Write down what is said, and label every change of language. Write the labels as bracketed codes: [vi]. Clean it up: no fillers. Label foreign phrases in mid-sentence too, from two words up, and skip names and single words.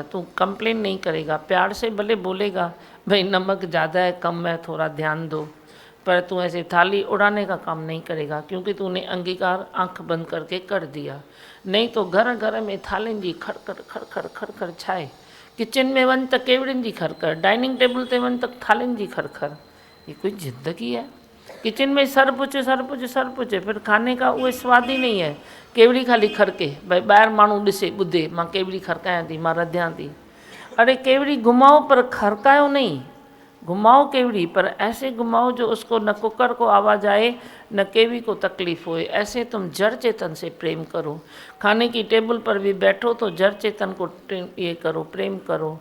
[hi] तू कंप्लेन नहीं करेगा, प्यार से भले बोलेगा भाई नमक ज़्यादा है कम है थोड़ा ध्यान दो, पर तू ऐसे थाली उड़ाने का काम नहीं करेगा, क्योंकि तूने अंगीकार आंख बंद करके कर दिया। नहीं तो घर घर में [sd] थालियुनि जी खड़खड़ खड़खड़ खड़खड़ छाए, किचन में वन त केवड़िन जी खरखर, डाइनिंग टेबल ते वन त थालिन जी खरखर। [hi] ये कोई ज़िंदगी है? किचन में सर पुछे, फिर खाने का उहे स्वाद ही नहीं है। [sd] केवड़ी खाली खरके, भाई ॿाहिरि माण्हू ॾिसे ॿुधे मां केवड़ी खरकायां थी, मां रधियां थी। [hi] अरे केवड़ी घुमाओ पर खरकायो नहीं, घुमाओ केवड़ी पर ऐसे घुमाओ जो उसको न कुकर को आवाज़ आए न केवी को तकलीफ होए। ऐसे तुम जड़ चेतन से प्रेम करो। खाने की टेबल पर भी बैठो तो जड़ चेतन को ये करो, प्रेम करो।